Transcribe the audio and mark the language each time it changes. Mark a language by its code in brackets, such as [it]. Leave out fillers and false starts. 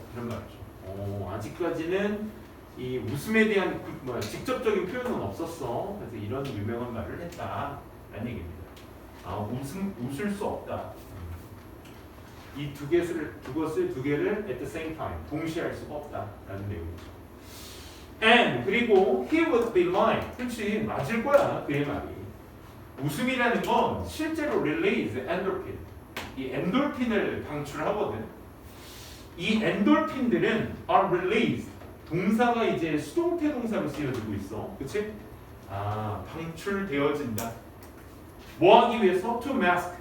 [ko] 이런 말이죠. 아직까지는 이 웃음에 대한 직접적인 표현은 없었어. 그래서 이런 유명한 말을 했다라는 얘기입니다. 웃을 수 없다. 이 그것을 두 개를 [en] at the same time [ko] 동시에 할 수가 없다라는 내용이죠. [en] And [ko] 그리고 [en] he would be lying. [ko] 그렇지 맞을 거야 그의 말이. 웃음이라는 건 실제로 release 엔돌핀. 이 엔돌핀을 방출하거든. 이 엔돌핀들은 [en] are released. [ko] 동사가 이제 수동태 동사로 쓰여지고 있어. 그치? 방출되어진다. 뭐 하기 위해서? [en] To mask.